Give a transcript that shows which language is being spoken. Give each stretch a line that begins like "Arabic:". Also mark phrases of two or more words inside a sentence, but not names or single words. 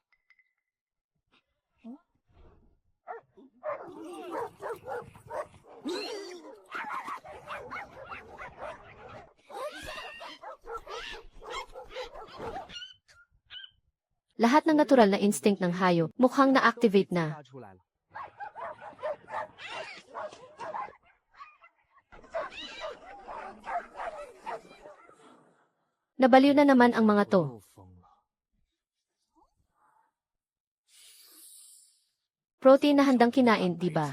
Filipino: Lahat ng natural na instinct ng hayop mukhang na-activate na.
Chinese: 他出来了。
Filipino: Nabaliw na naman ang mga to.
Chinese: 又疯了。
Filipino: Protein na handang kinain, di ba?